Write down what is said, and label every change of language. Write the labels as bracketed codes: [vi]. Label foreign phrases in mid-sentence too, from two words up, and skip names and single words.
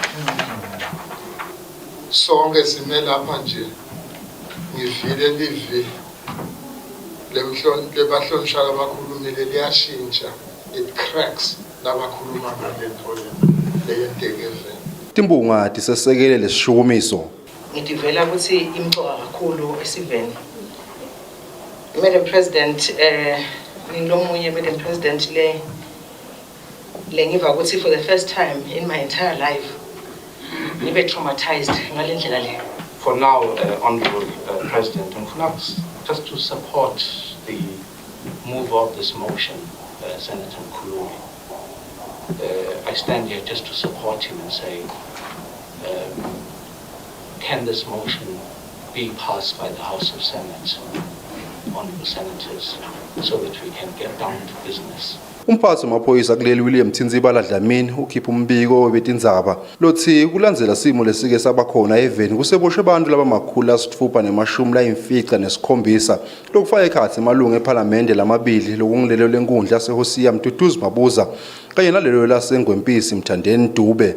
[ss] Sonke sime lapha nje ngivile livi lebahlonishwa abakhulumile liyashintsha, [en] it cracks [ss] labakhuluma ngale leyenteke. Timbunga tisesekele lesishukumiso. Ngidivela ukuthi imcoka kakhulu esiveni. [en] Madam President, [ss] ngilomunye [en] Madam President [ss] le ngiva ukuthi [en] for the first time in my entire life [ss] ngibe traumatized ngalendlela le. [en] For now, Honorable President, just to support the move of this motion, Senator Mkhululi. I stand here just to support him and say, can this motion be passed by the House of Senate, honorable senators, so that we can get down to business? [ss] Umphathi wamaphoyisa kuleli William Thinzibala Dlamini ukhipha umbiko webetindzaba lothi kulandzela simo lesike sabakhona eveni kuseboshwe abantu labamakhulu asitfupha nemashumi layimfica nesikhombisa lokufaka ekhatsi emalunga eParliament lamabili lokungilelo lenkundla seHosiya Mduduzi Mabuza kanye nalelo lasengwempisi Mthandeni Dube.